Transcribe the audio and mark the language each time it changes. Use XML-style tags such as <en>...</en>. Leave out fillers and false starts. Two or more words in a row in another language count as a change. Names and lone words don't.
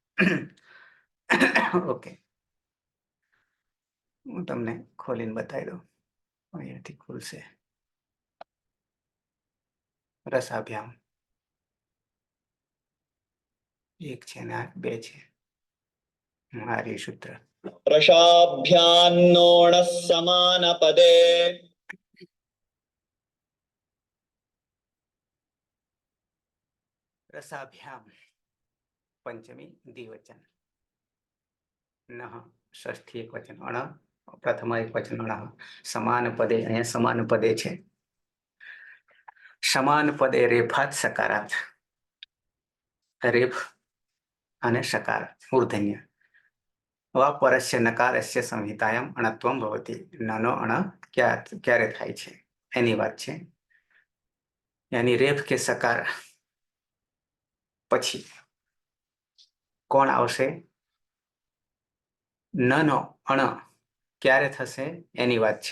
<gu>ઓકે હું તમને ખોલીને બતાવી દઉં અહીંયાથી ખુલશે રસાભ્યામ એક છે ને આ બે છે મારી સૂત્ર</gu> <sa>रसाभ्यान्नोणः समानपदे रसाभ्याम पंचमी द्विवचन नः षष्ठी एक वचन अण प्रथम एक वचन अण समान पदे अहीं समान पदे छे समान पदे रेफात सकारात रेफ अने सकार मूर्धन्य वा परस्य नकारस्य संहितायाम अणत्वम भवती.</sa> <gu>નનો અણ ક્યારે થાય છે એની વાત છે. યાની રેફ કે સકાર પછી કોણ આવશે? નનો અણ ક્યારે થશે એની વાત છે.</gu>